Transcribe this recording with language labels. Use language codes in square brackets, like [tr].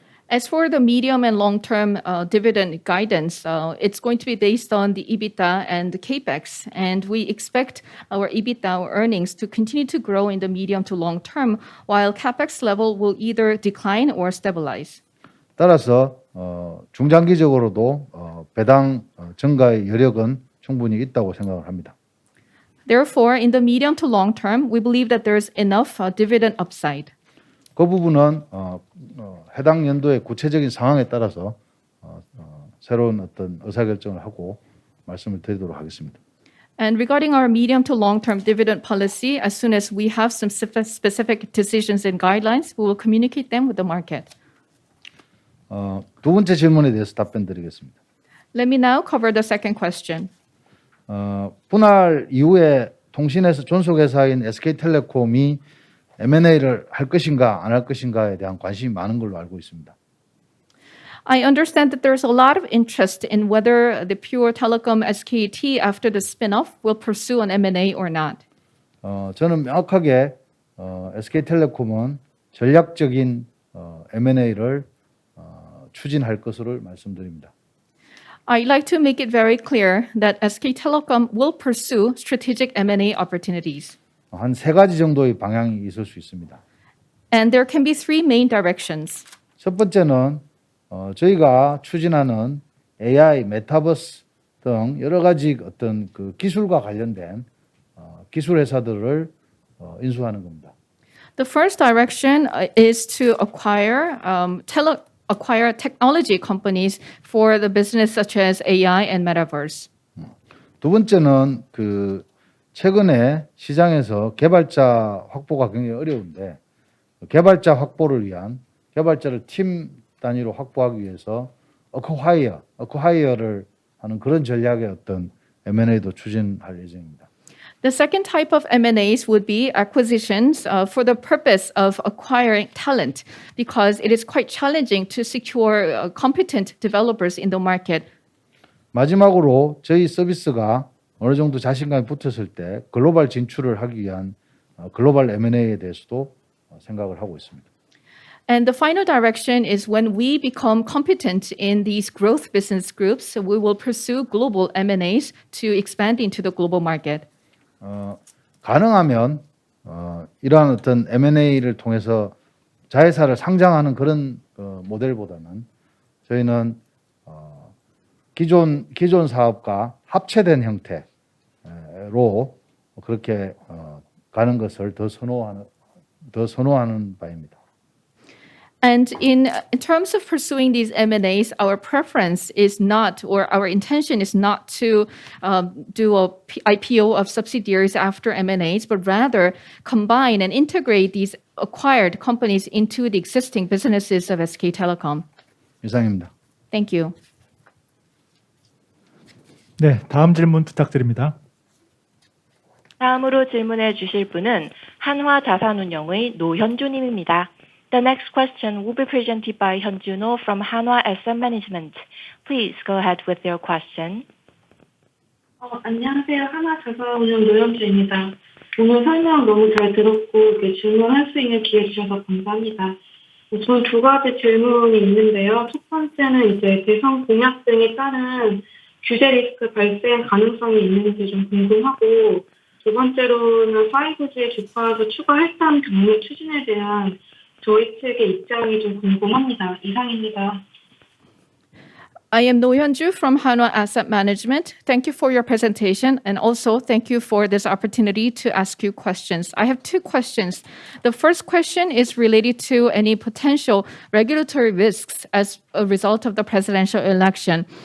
[en] As for the medium and long-term dividend guidance, it's going to be based on the EBITDA and the capex, and we expect our EBITDA or earnings to continue to grow in the medium to long term, while capex level will either decline or stabilize. [ko] 따라서 중장기적으로도 배당 증가의 여력은 충분히 있다고 생각을 합니다. [en] Therefore, in the medium to long term, we believe that there is enough dividend upside. [ko] 그 부분은 해당 연도의 구체적인 상황에 따라서 새로운 어떤 의사결정을 하고 말씀을 드리도록 하겠습니다. [en] And regarding our medium to long-term dividend policy, as soon as we have some specific decisions and guidelines, we will communicate them with the market. [ko] 두 번째 질문에 대해서 답변 드리겠습니다. [en] Let me now cover the second question. [ko] 분할 이후에 통신회사 존속회사인 SK텔레콤이 M&A를 할 것인가 안 할 것인가에 대한 관심이 많은 걸로 알고 있습니다. [en] I understand that there's a lot of interest in whether the Pure Telecom SKT after the spin-off will pursue an M&A or not. [ko] 저는 명확하게 SK텔레콤은 전략적인 M&A를 추진할 것으로 말씀드립니다. [en] I'd like to make it very clear that SK Telecom will pursue strategic M&A opportunities. [ko] 한 세 가지 정도의 방향이 있을 수 있습니다. [en] And there can be three main directions. [ko] 첫 번째는 저희가 추진하는 AI, 메타버스 등 여러 가지 어떤 그 기술과 관련된 기술 회사들을 인수하는 겁니다. [en] The first direction is to acquire technology companies for the business such as AI and metaverse. [ko] 두 번째는 그 최근에 시장에서 개발자 확보가 굉장히 어려운데 개발자 확보를 위한 개발자를 팀 단위로 확보하기 위해서 어쿠하이어를 하는 그런 전략의 어떤 M&A도 추진할 예정입니다. [en] The second type of M&As would be acquisitions for the purpose of acquiring talent, because it is quite challenging to secure competent developers in the market. [ko] 마지막으로 저희 서비스가 어느 정도 자신감이 붙었을 때 글로벌 진출을 하기 위한 글로벌 M&A에 대해서도 생각을 하고 있습니다. [en] And the final direction is when we become competent in these growth business groups, we will pursue global M&As to expand into the global market. [ko] 가능하면 이러한 어떤 M&A를 통해서 자회사를 상장하는 그런 모델보다는 저희는 기존 사업과 합체된 형태로 그렇게 가는 것을 더 선호하는 바입니다. [en] And in terms of pursuing these M&As, our preference is not, or our intention is not to do a IPO of subsidiaries after M&As, but rather combine and integrate these acquired companies into the existing businesses of SK Telecom. [ko] 이상입니다. [en] Thank you. [ko] 네, 다음 질문 부탁드립니다. 다음으로 질문해 주실 분은 한화자산운용의 노현주님입니다. [en] The next question will be presented by 현준호 from Hanwha Asset Management. Please go ahead with your question. [ko] 안녕하세요. 한화자산운용 노현주입니다. 오늘 설명 너무 잘 들었고 질문할 수 있는 기회 주셔서 감사합니다. 저는 두 가지 질문이 있는데요. 첫 번째는 대선 공약 등에 따른 규제 리스크 발생 가능성이 있는지 좀 궁금하고, 두 번째로는 5G 주파수 추가 할당 경로 추진에 대한 저희 측의 입장이 좀 궁금합니다. 이상입니다. [en] I am No Hyunju from Hanwha Asset Management. Thank you for your presentation, and also thank you for this opportunity to ask you questions. I have two questions. The first question is related to any potential regulatory risks as a result of the presidential election.